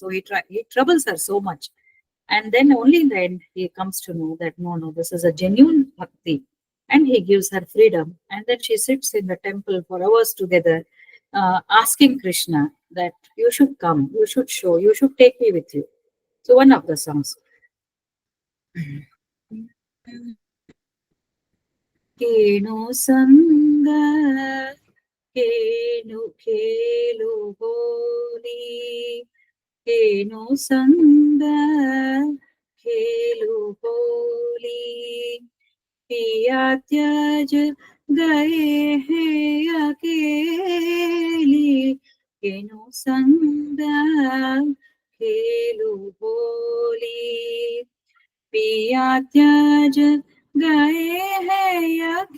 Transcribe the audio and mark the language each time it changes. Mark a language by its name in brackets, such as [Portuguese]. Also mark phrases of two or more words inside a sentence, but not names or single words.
[English] So he troubles her so much. And then only in the end, he comes to know that no, this is a [Hindi] genuine bhakti. [English] And he gives her freedom. And then she sits in the temple for hours together, asking Krishna that you should come, you should show, you should take me with you. So one of the songs. [Hindi] Kenu Sanga, Kenu Kelu Holi, Kenu Sanga, Kelu Holi, पिया त्यज गए हैं अकेली, केनु संग खेलू होली, पिया त्यज गए हैं